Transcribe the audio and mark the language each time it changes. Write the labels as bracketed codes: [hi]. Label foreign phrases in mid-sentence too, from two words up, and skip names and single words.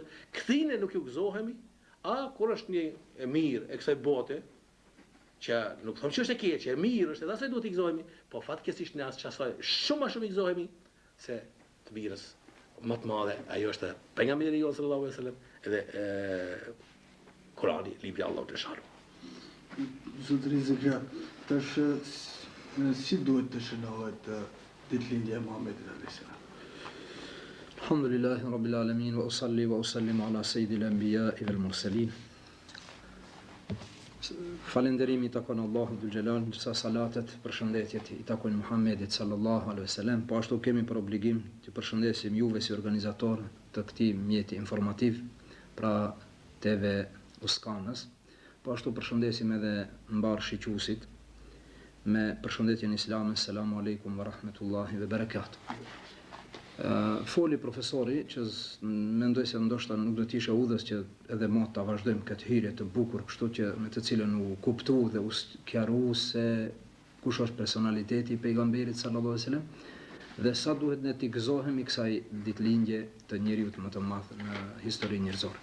[sq] Kthine nuk ju gëzohemi, a kur është një e mirë e kësaj bote, që nuk them që është e keqe, e mirë është, edhe asaj duhet i gëzohemi, po fatkeqësisht ne as çasoj shumë më shumë i gëzohemi se të mirës më të madhe, ajo është pejgamberi jon [ar] صلى الله عليه وسلم [sq] edhe Kurani, libri i Allahut të sharë. Zotëri Zekria, tash si duhet të shënohet ditëlindja e Muhamedit [ar] عليه السلام? الحمد لله رب العالمين وأصلي وأسلم على سيد الأنبياء والمرسلين. [sq] Falënderimi i takon Allahut [ar] ذو الجلال, [sq] ndërsa salatet, përshëndetjet i takojnë Muhamedit [ar] صلى الله عليه وسلم, [sq] po ashtu kemi për obligim të përshëndesim juve si organizator të këtij mjeti informativ, pra TV Uskanës, po ashtu përshëndesim edhe mbar shiquesit me përshëndetjen islame, [ar] السلام عليكم ورحمة الله وبركاته. [sq] Foli profesori që mendoj se ndoshta nuk do të ishe udhës që edhe mo ta vazhdojmë këtë hyrje të bukur, kështu që me të cilën u kuptu dhe u sqaru se kush është personaliteti i pejgamberit [ar] صلى الله عليه وسلم [sq] dhe sa duhet ne të gëzohemi kësaj ditëlindje të njeriut më të madh në historinë njerëzore.